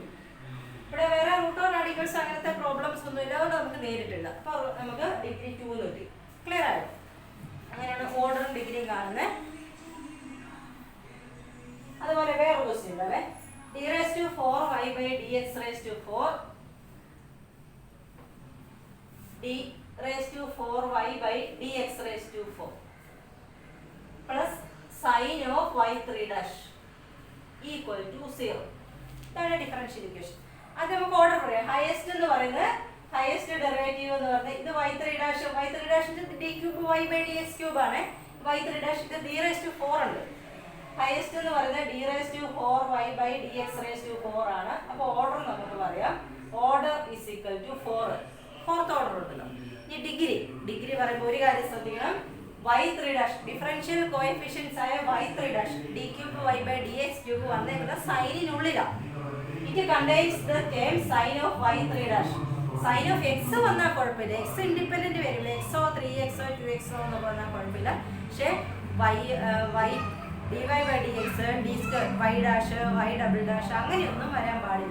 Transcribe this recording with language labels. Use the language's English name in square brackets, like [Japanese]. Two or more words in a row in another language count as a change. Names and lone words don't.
[Malayalam] ഇവിടെ വേറെ [English] root of radicals [Malayalam] അങ്ങനത്തെ പ്രോബ്ലംസ് ഒന്നും ഇല്ല, അതുകൊണ്ട് നമുക്ക് നേരിട്ടില്ല. അപ്പോൾ നമുക്ക് ഡിഗ്രി 2 എന്ന് കിട്ടി. ക്ലിയർ ആയോ? അങ്ങനെയാണ് ഓർഡറും ഡിഗ്രിയും കാണുന്നത്. അതുപോലെ വേറെ ക്വസ്റ്റ്യൻ ഉണ്ടല്ലേ. [English] d raise to 4 y by d x raise to 4 d raised to 4y by dx raised to 4 plus sin of y 3 dash equal to 0. [Malayalam] ഇതാണ് [English] differential equation. [Malayalam] അത് നമുക്ക് ഓർഡർ പറയാം. ഹയസ്റ്റ് എന്ന് പറയുന്നത് [English] highest derivative [Malayalam] എന്ന് പറഞ്ഞാൽ ഇത് y 3 ഡാഷ്, y 3 ഡാഷിന്റെ [English] d cube y by dx cube [Malayalam] ആണ്. y 3 ഡാഷ് ഇത് [English] d raised to 4 [Malayalam] ഉണ്ട്. ഹയസ്റ്റ് എന്ന് പറയുന്നത് d⁴y/dx⁴ ആണ്. അപ്പോൾ ഓർഡർ നമുക്ക് പറയാം [English] order is equal to 4. fourth order [Malayalam] ഉണ്ടല്ലോ. ഈ ഡിഗ്രി പറയുമ്പോൾ ഒരു കാര്യം ശ്രദ്ധിക്കണം. y3' [English] differential coefficients [Malayalam] ആയ y3' d3y/dx³ വന്നേക്കുന്ന സൈനിനുള്ളിലാണ്. [English] it contains the term sine of y3'. sine of x [Malayalam] വന്നാൽ കുഴപ്പമില്ല, [English] x independent [Malayalam] വരില്ല, എക്സോ 3x 2x എന്ന് പറഞ്ഞാൽ കുഴപ്പമില്ല. പക്ഷേ dy/dx y', അങ്ങനെയൊന്നും വരാൻ പാടില്ല.